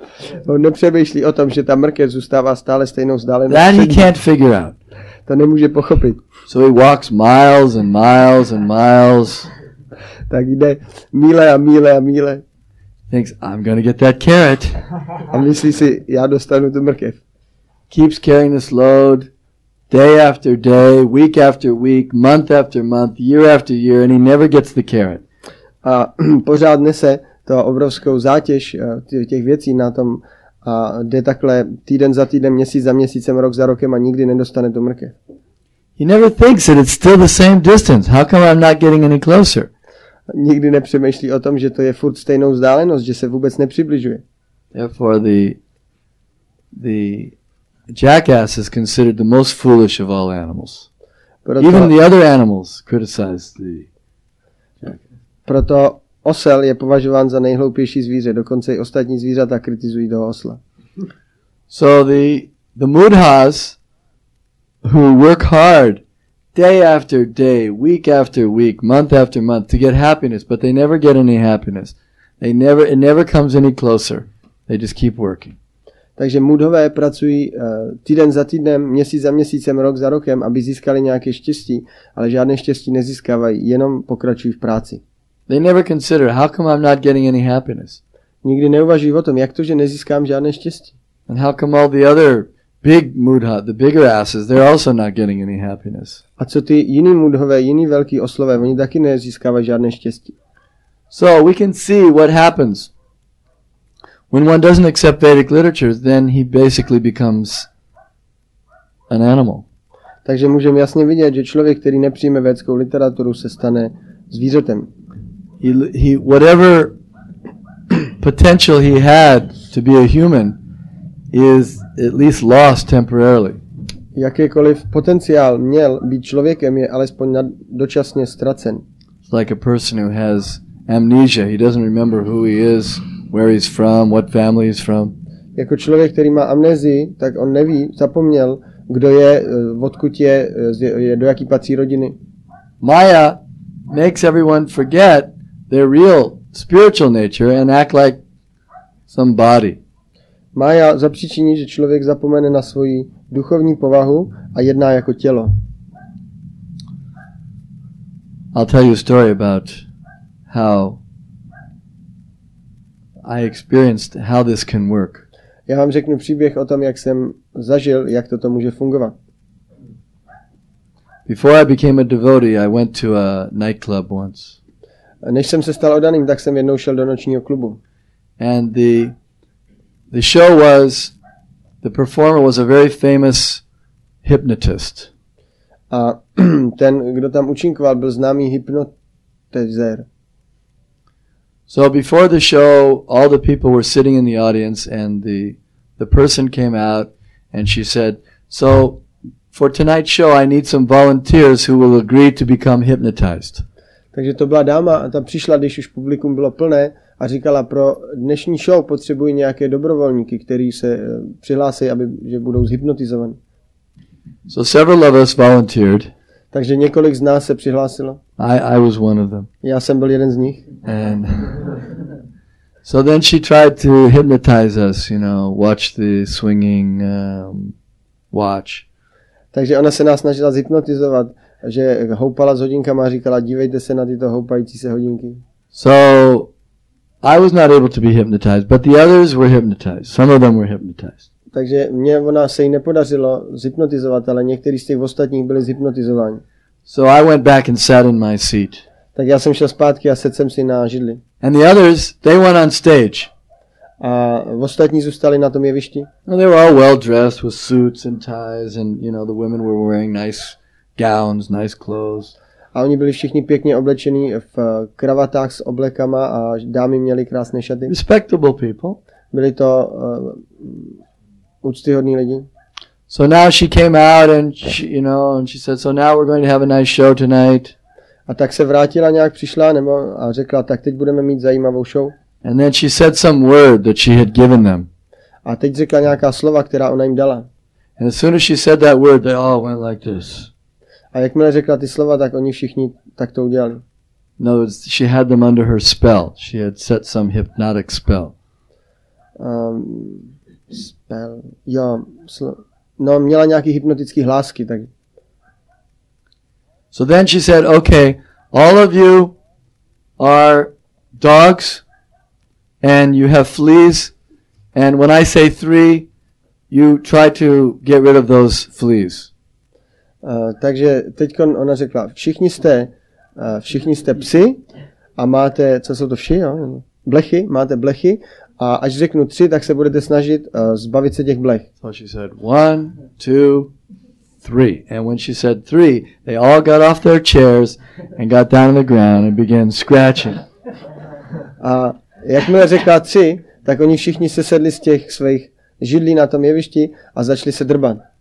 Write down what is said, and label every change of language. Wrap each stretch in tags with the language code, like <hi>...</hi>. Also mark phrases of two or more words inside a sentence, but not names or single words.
<cs>On nepřemýšlí o tom, že ta mrkev zůstává stále stejnou vzdálenost.</cs> <en>That he can't figure out.</en> <cs>To nemůže pochopit.</cs> <en>So he walks miles and miles and miles.</en> <cs>Tak jde míle a míle a míle.</cs> <en>Thinks, I'm going to get that carrot.</en> <cs>A myslí si, já dostanu tu mrkev.</cs> <en>Keeps carrying this load day after day, week after week, month after month, year after year, and he never gets the carrot.</en> <cs>A pořád nese to obrovskou zátěž těch věcí na tom a jde takhle týden za týden, měsíc za měsícem, rok za rokem a nikdy nedostane tu mrkev.</cs> <en>He never thinks that it's still the same distance. How come I'm not getting any closer?</en> <cs>Nikdy nepřemýšlí o tom, že to je furt stejnou vzdálenost, že se vůbec nepřibližuje.</cs> <en>Therefore, the jackass is considered the most foolish of all animals. Even the other animals criticize the jackass.</en> <cs>Proto osel je považován za nejhloupější zvíře, dokonce i ostatní zvířata kritizují toho osla.</cs> <en>So the mudhas who work hard day after day, week after week, month after month to get happiness, but they never get any happiness. It never comes any closer. They just keep working.</en> <cs>Takže mudhové pracují týden za týdnem, měsíc za měsícem, rok za rokem, aby získali nějaké štěstí, ale žádné štěstí nezískávají, jenom pokračují v práci.</cs> <en>They never consider, how come I'm not getting any happiness?</en> <cs>Nikdy neuvažují o tom, jak to, že nezískám žádné štěstí.</cs> <en>And how come all the other big mudha, the bigger asses, they're also not getting any happiness?</en> <cs>A co ty jiný mudhové, jiný velký oslové, oni taky nezískávají žádné štěstí.</cs> <en>So we can see what happens. When one doesn't accept Vedic literature, then he basically becomes an animal.</en> <cs>Takže můžeme jasně vidět, že člověk, který nepřijme védskou literaturu, se stane zvířetem.</cs> <en>He whatever potential he had to be a human is at least lost temporarily.</en> <cs>Jakýkoliv potenciál měl být člověkem, je alespoň dočasně ztracen.</cs> <en>It's like a person who has amnesia. He doesn't remember who he is, where he's from, what family he's from.</en> <cs>Jako člověk, který má amnézii, tak on neví, zapomněl, kdo je, odkud je, do jaký patří rodiny.</cs> <en>Maya makes everyone forget their real spiritual nature and act like some body.</en> <cs>Mája zapříčiní, že člověk zapomene na svoji duchovní povahu a jedná jako tělo.</cs> <en>I'll tell you a story about how I experienced how this can work.</en> <cs>Já vám řeknu příběh o tom, jak jsem zažil, jak to může fungovat.</cs> <en>Before I became a devotee, I went to a nightclub once.</en> <cs>Než jsem se stal oddaným, tak jsem jednou šel do nočního klubu.</cs> <en>And the show was, the performer was a very famous hypnotist.</en> <cs>A ten, kdo tam účinkoval, byl známý hypnotizér.</cs> <en>So before the show, all the people were sitting in the audience, and the person came out and she said, "So for tonight's show, I need some volunteers who will agree to become hypnotized."</en> <cs>Takže to byla dáma a ta přišla, když už publikum bylo plné a říkala, pro dnešní show potřebují nějaké dobrovolníky, kteří se přihlásí, že budou zhypnotizovaní.</cs> <en>So several of us volunteered.</en> <cs>Takže několik z nás se přihlásilo.</cs> <en>I was one of them.</en> <cs>Já jsem byl jeden z nich.</cs> <en>And so then she tried to hypnotize us, watch the swinging watch.</en> <cs>Takže ona se nás snažila zhypnotizovat, že houpala s hodinkama a říkala, dívejte se na tyto houpající se hodinky.</cs> <en>So I was not able to be hypnotized, but the others were hypnotized. Some of them were hypnotized.</en> <cs>Takže ona se jí nepodařilo zhypnotizovat, ale někteří z těch ostatních byli zhypnotizováni.</cs> <en>So I went back and sat in my seat.</en> <cs>Tak já jsem šel zpátky a sedl jsem si na židli.</cs> <en>And the others, they went on stage.</en> <cs>A ostatní zůstali na tom jevišti.</cs> <en>And they were all well dressed with suits and ties, and the women were wearing nice gowns, nice clothes.</en> <cs>A oni byli všichni pěkně oblečení v kravatách s oblekama a dámy měly krásné šaty.</cs> <en>Respectable people.</en> <cs>Byli to úctyhodní lidi.</cs> <en>So now she came out and she said, so now we're going to have a nice show tonight.</en> <cs>A tak se vrátila, nějak přišla a řekla, tak teď budeme mít zajímavou show.</cs> <en>And then she said some word that she had given them.</en> <cs>A teď řekla nějaká slova, která ona jim dala.</cs> <en>And as soon as she said that word, they all went like this.</en> <cs>A jakmile řekla ty slova, tak oni všichni tak to udělali.</cs> <en>No, she had them under her spell. She had set some hypnotic spell. Spell.</en> <cs>Jo, no, měla nějaký hypnotický hlásky, tak.</cs> <en>So then she said, okay, all of you are dogs and you have fleas, and when I say 3, you try to get rid of those fleas.</en> <cs>Takže teď ona řekla, všichni jste psi a máte, co jsou to vši, jo? Blechy, máte blechy a až řeknu 3, tak se budete snažit zbavit se těch blech.</cs> <en>So she said 1, 2, 3. And when she said 3, they all got off their chairs and got down on the ground and began scratching.</en> <cs>A jakmile řekla 3, tak oni všichni se sedli z těch svých židlí na tom jevišti a začali se drbat.</cs>